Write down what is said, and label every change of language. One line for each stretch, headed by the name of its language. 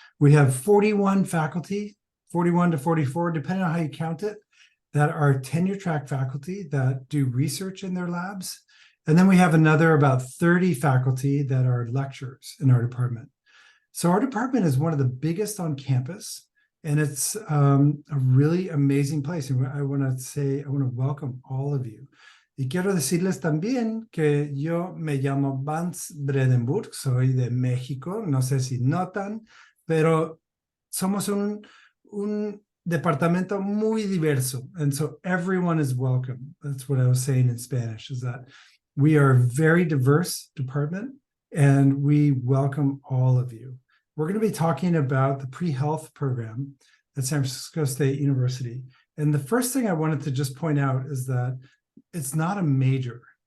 English: We have 41 faculty, 41 to 44, depending on how you count it, that are tenure track faculty that do research in their labs. And then we have another about 30 faculty that are lecturers in our department. So our department is one of the biggest on campus, and it's a really amazing place. And I want to welcome all of you.
Spanish: Y quiero decirles también que yo me llamo Vance Bredenburg, soy de México, no sé si notan, pero somos un departamento muy diverso,
English: and so everyone is welcome. That's what I was saying in Spanish, is that we are a very diverse department, and we welcome all of you. We're going to be talking about the pre-health program at San Francisco State University. And the first thing I wanted to just point out is that it's not a major.